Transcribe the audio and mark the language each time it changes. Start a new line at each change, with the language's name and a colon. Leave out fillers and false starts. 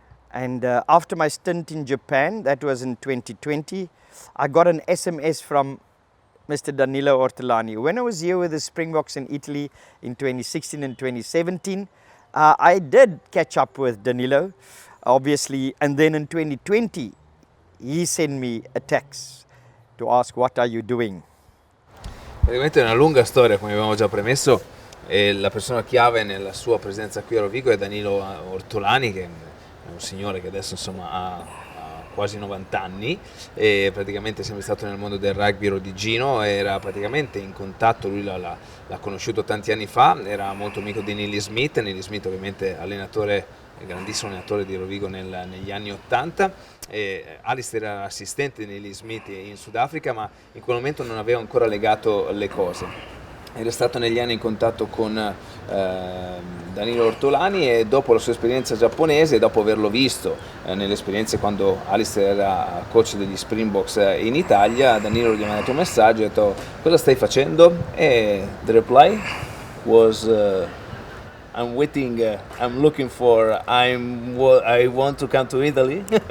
English: And after my stint in Japan, that was in 2020, I got an SMS from Mr. Danilo Ortolani. When I was here with the Springboks in Italy in 2016 and 2017, I did catch up with Danilo, obviously, and then in 2020, he sent me a text to ask, what are you doing?
Italian: Praticamente è una lunga storia, come abbiamo già premesso, e la persona chiave nella sua presenza qui a Rovigo è Danilo Ortolani, che è un signore che adesso insomma ha quasi 90 anni, e praticamente è sempre stato nel mondo del rugby rodigino. Era praticamente in contatto, lui l'ha conosciuto tanti anni fa, era molto amico di Nearly Smith ovviamente grandissimo allenatore di Rovigo negli anni 80. Allister era assistente di Nearly Smith in Sudafrica, ma in quel momento non aveva ancora legato le cose. Era stato negli anni in contatto con Danilo Ortolani, e dopo la sua esperienza giapponese, dopo averlo visto nelle esperienze quando Allister era coach degli Springboks in Italia, Danilo gli ha mandato un messaggio e ha detto, cosa stai facendo?
English: E the reply was I'm waiting, I'm looking for, I want to come to Italy.